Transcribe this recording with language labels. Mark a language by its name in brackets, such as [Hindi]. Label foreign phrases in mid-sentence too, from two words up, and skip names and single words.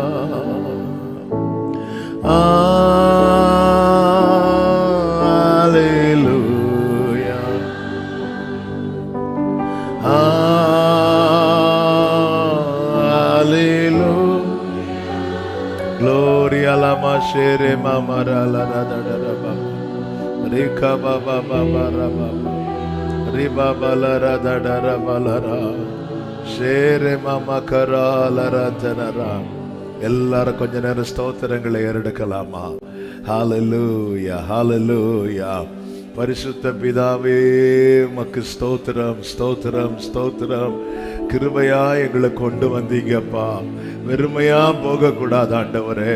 [Tamil] Hallelujah. Hallelujah. Gloria la mashere mamara la da da da da ba. Rika ba ba ba ba ra ba ba. Riba ba la ra da da ra ba la ra. Shere mama kara la ra janara. எல்லாரும் கொஞ்ச நேரம் ஸ்தோத்திரங்களை ஏறெடுக்கலாமா? ஹalleluya ஹalleluya. பரிசுத்த பிதாவே உமக்கு ஸ்தோத்திரம் ஸ்தோத்திரம் ஸ்தோத்திரம். கிருபையா எங்களை கொண்டு வந்தீங்கப்பா. வெறுமையா போக கூடாது ஆண்டவரே.